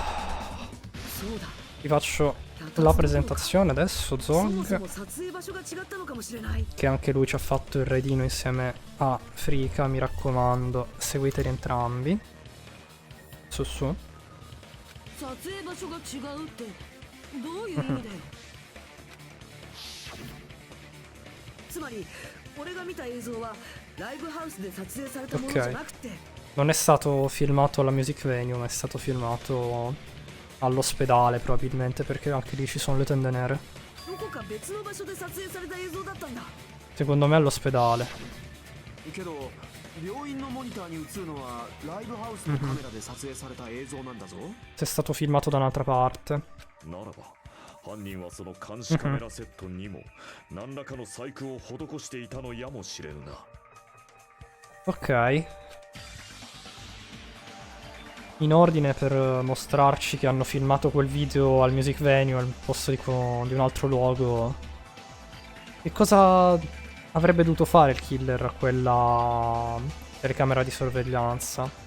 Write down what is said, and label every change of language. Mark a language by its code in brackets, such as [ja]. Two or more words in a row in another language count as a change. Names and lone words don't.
[it] Vi faccio la presentazione adesso, Zog. Che anche lui ci ha fatto il raidino insieme a Frika, mi raccomando, seguiteli entrambi. Su su. [ja] どういう意味だよつまり俺が見た映像はライブハウスで撮影されたものじゃなくて [it] Non è stato filmato alla Music Venue, ma è stato filmato all'ospedale probabilmente, perché anche lì ci sono le tende nere. [ja] どこか別の場所で撮影された映像だったんだ [it] Secondo me all'ospedale. [ja] けど病院のモニターに映るのはライブハウスのカメラで撮影された映像なんだぞ。 [it] Se è stato filmato da un'altra parte. [ja] ならば犯人はその監視カメラセットにも何らかの細工を施していたのやもしれぬな。 [it] Ok. In ordine per mostrarci che hanno filmato quel video al Music Venue al posto di un altro luogo. Che cosa avrebbe dovuto fare il killer a quella telecamera di sorveglianza?